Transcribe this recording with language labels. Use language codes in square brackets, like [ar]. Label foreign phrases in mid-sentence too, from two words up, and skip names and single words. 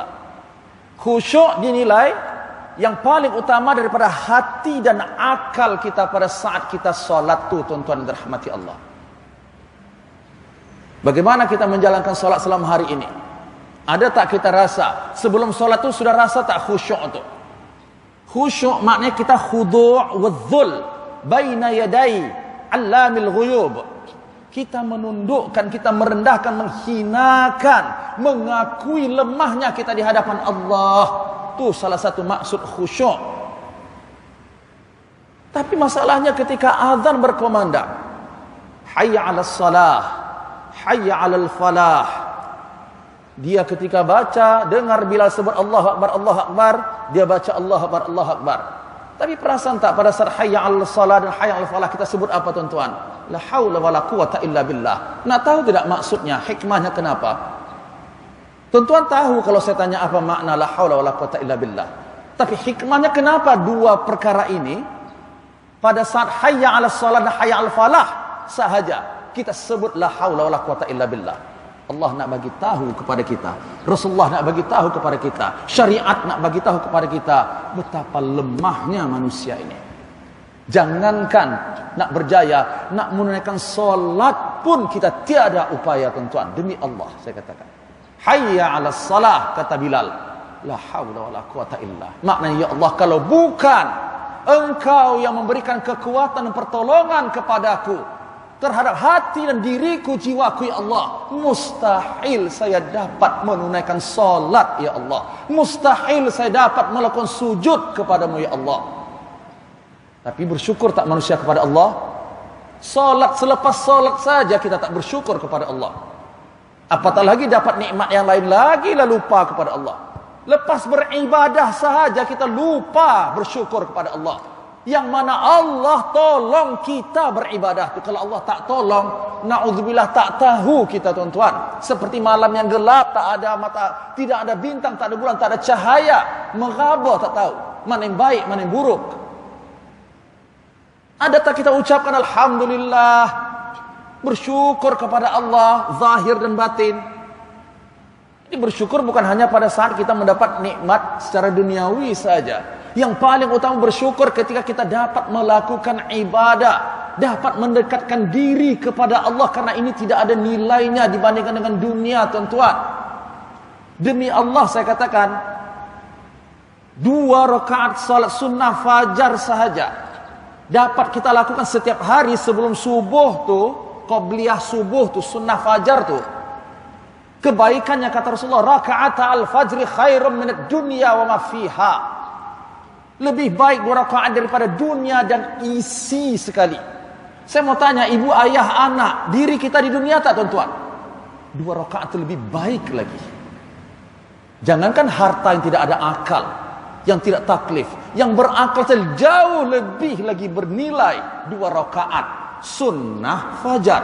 [ms] Khusyuk dinilai yang paling utama daripada hati dan akal kita pada saat kita solat tu, tuan-tuan dan rahmati Allah. Bagaimana kita menjalankan solat selama hari ini? Ada tak kita rasa sebelum solat tu sudah rasa tak khusyuk tu? Khusyuk maknanya kita [ar] خضوع وذل بين يدي علام الغيوب. [ms] Kita menundukkan, kita merendahkan, menghinakan, mengakui lemahnya kita di hadapan Allah. Itu salah satu maksud khusyuk. Tapi masalahnya ketika azan berkumandang, [ar] حي على الصلاة حي على الفلاح. [ms] Dia ketika baca, dengar Bilal sebut [ar] الله أكبر الله أكبر, [ms] dia baca [ar] الله أكبر الله أكبر. [ms] Tapi perasan tak pada saat [ar] حي على الصلاة [ms] dan [ar] حي على الفلاح [ms] kita sebut apa tuan-tuan? [ar] لا حول ولا قوة إلا بالله. [ms] Nak tahu tidak maksudnya, hikmahnya kenapa? Tuan-tuan tahu kalau saya tanya apa makna [ar] لا حول ولا قوة إلا بالله. [ms] Tapi hikmahnya kenapa dua perkara ini pada saat [ar] حي على الصلاة [ms] dan [ar] حي على الفلاح [ms] sahaja kita sebut [ar] لا حول ولا قوة إلا بالله. [ms] Allah nak bagi tahu kepada kita, Rasulullah nak bagi tahu kepada kita, syariat nak bagi tahu kepada kita betapa lemahnya manusia ini. Jangankan nak berjaya, nak menunaikan solat pun kita tiada upaya tuan-tuan. Demi Allah saya katakan. [ar] حي على الصلاة, [ms] kata Bilal. [ar] لا حول ولا قوة إلا. [ms] Maknanya ya Allah, kalau bukan Engkau yang memberikan kekuatan dan pertolongan kepadaku terhadap hati dan diriku, jiwaku ya Allah, mustahil saya dapat menunaikan solat ya Allah. Mustahil saya dapat melakukan sujud kepadamu ya Allah. Tapi bersyukur tak manusia kepada Allah? Solat, selepas solat saja kita tak bersyukur kepada Allah. Apatah lagi dapat nikmat yang lain lagi lalu lupa kepada Allah. Lepas beribadah sahaja kita lupa bersyukur kepada Allah. Yang mana Allah tolong kita beribadah tu. Kalau Allah tak tolong, na'udzubillah, tak tahu kita tuan-tuan. Seperti malam yang gelap, tak ada mata, tidak ada bintang, tak ada bulan, tak ada cahaya, meraba tak tahu mana yang baik, mana yang buruk. Ada tak kita ucapkan alhamdulillah, bersyukur kepada Allah zahir dan batin? Ini bersyukur bukan hanya pada saat kita mendapat nikmat secara duniawi saja. Yang paling utama bersyukur ketika kita dapat melakukan ibadah, dapat mendekatkan diri kepada Allah, karena ini tidak ada nilainya dibandingkan dengan dunia tuan-tuan. Demi Allah saya katakan, 2 rakaat salat sunnah fajar sahaja dapat kita lakukan setiap hari sebelum subuh tu, qabliyah subuh tu, sunnah fajar tu. Kebaikannya kata Rasulullah, [ar] ركعتا الفجر خير من الدنيا وما فيها. [ms] Lebih baik 2 rakaat daripada dunia dan isi sekali. Saya mau tanya, ibu, ayah, anak, diri kita di dunia tak tuan-tuan? 2 rakaat itu lebih baik lagi. Jangankan harta yang tidak ada akal, yang tidak taklif, yang berakal jauh lebih lagi bernilai 2 rakaat sunnah fajar.